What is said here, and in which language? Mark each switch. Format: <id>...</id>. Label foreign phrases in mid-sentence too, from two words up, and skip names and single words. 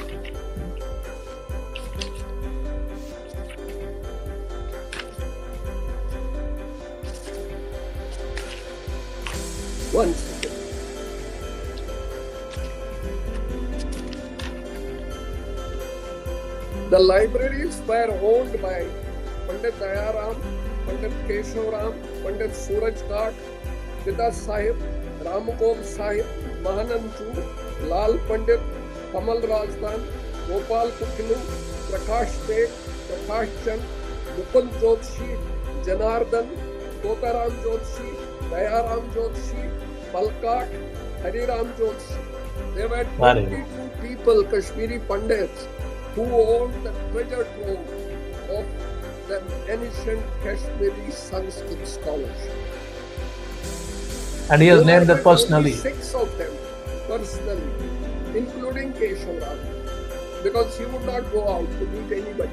<en>One second. The libraries were owned by Pandit Dayaram, Pandit Keshav, Pandit Suraj Khat, Pita Sahib, Ramukol Sahib, Mahanand Chu, Lal Pandit, Kamal Rajdan, Gopal Kuklu, Prakash Beg, Prakash Chand, Mukund Jodshi, Janardhan, Totaram Jodshi, Dayaram Jodshi, Balkat, Hariram Jodshi. There were 22 people, Kashmiri Pandits, who owned the treasure trove of the ancient Kashmiri Sanskrit scholarship. And he has named them personally. 6 of them personally, including Keshav Ram, because he would not go out to meet anybody.</en>